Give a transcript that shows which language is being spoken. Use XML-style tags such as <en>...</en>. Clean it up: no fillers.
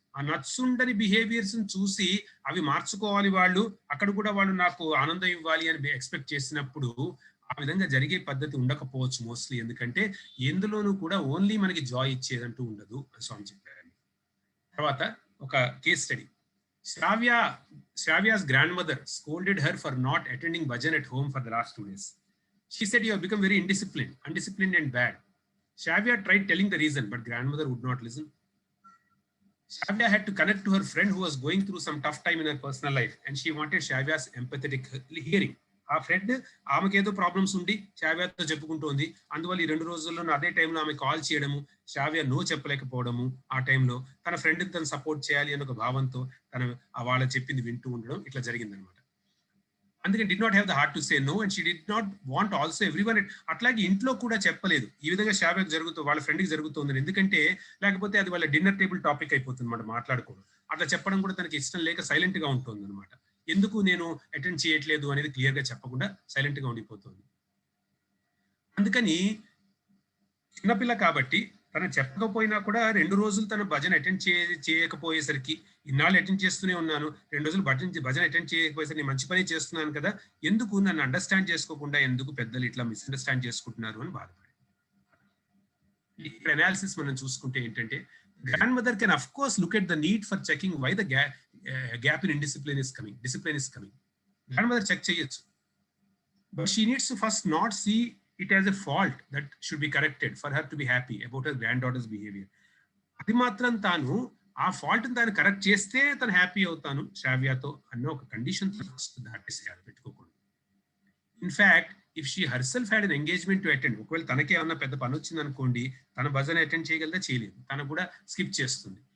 <te>ఆ నచ్చుండని బిహేవియర్స్ చూసి అవి మార్చుకోవాలి వాళ్ళు, అక్కడ కూడా వాళ్ళు నాకు ఆనందం ఇవ్వాలి అని ఎక్స్పెక్ట్ చేసినప్పుడు ఆ విధంగా జరిగే పద్ధతి ఉండకపోవచ్చు మోస్ట్లీ. ఎందుకంటే ఎందులోనూ కూడా ఓన్లీ మనకి జాయ్ ఇచ్చేదంటూ ఉండదు అని స్వామి చెప్పారు. తర్వాత ఒక case study.</te> <en>Shravya's grandmother scolded her for not attending bhajan at home for the last 2 days. She said, "You have become very undisciplined and bad." Shravya tried telling the reason, but grandmother would not listen. Shravya had to connect to her friend who was going through some tough time in her personal life, and she wanted Shravya's empathetic hearing.</en> <te>ఆ friend ఆమెకి ఏదో problems ఉండి శ్రావ్యతో చెప్పుకుంటోంది, అందువల్ల ఈ 2 రోజుల్లో అదే టైంలో ఆమె కాల్ చేయడము, శ్రావ్య నో చెప్పలేకపోవడము, ఆ టైంలో తన ఫ్రెండ్ని తను సపోర్ట్ చేయాలి అనే ఒక భావంతో తను వాళ్ళ చెప్పింది వింటూ ఉండడం, ఇట్లా జరిగిందనమాట.</te> <en>అందుకని did not have the heart to say no and she did not want also everyone.</en> <te>అట్లాగే ఇంట్లో కూడా చెప్పలేదు ఈ విధంగా శ్రావ్యకు జరుగుతూ వాళ్ళ ఫ్రెండ్కి జరుగుతుంది, ఎందుకంటే లేకపోతే అది వాళ్ళ డిన్నర్ టేబుల్ టాపిక్ అయిపోతుంది అన్నమాట, మాట్లాడుకోవడం. అట్లా చెప్పడం కూడా తనకి ఇష్టం లేక సైలెంట్ గా ఉంటుంది అనమాట. ఎందుకు నేను అటెండ్ చేయట్లేదు అనేది క్లియర్ గా చెప్పకుండా సైలెంట్ గా ఉండిపోతుంది. అందుకని చిన్నపిల్ల కాబట్టి తను చెప్పకపోయినా కూడా 2 రోజులు తన భజన అటెండ్ చేయకపోయేసరికి, ఇన్నాళ్ళు అటెండ్ చేస్తూనే ఉన్నాను, 2 రోజులు భజన అటెండ్ చేయకపోయేసరికి నేను మంచి పని చేస్తున్నాను కదా, ఎందుకు నన్ను అండర్స్టాండ్ చేసుకోకుండా ఎందుకు పెద్దలు ఇట్లా మిస్అండర్స్టాండ్ చేసుకుంటున్నారు అని బాధపడి. ఇక్కడ అనాలిసిస్ మనం చూసుకుంటే ఏంటంటే,</te> <en>Grand mother can of course look at the need for checking why the gap in discipline is coming. Grand mother check చేయొచ్చు, but she needs to first not see it as a fault that should be corrected for her to be happy about her granddaughter's behavior.</en> <te>అది మాత్రం తాను ఆ fault తాను correct చేస్తే తను happy అవుతాను శ్రావ్యతో అన్న ఒక కండిషన్ దాటేసేయాలి, పెట్టుకోకూడదు.</te> <en>in fact if she herself had an engagement to attend,</en> <te>ఒకవేళ తనకే ఏమన్నా పెద్ద పని వచ్చింది అనుకోండి, తన భజన అటెండ్ చేయగలదా, చేయలేదు, తను కూడా స్కిప్ చేస్తుంది.</te>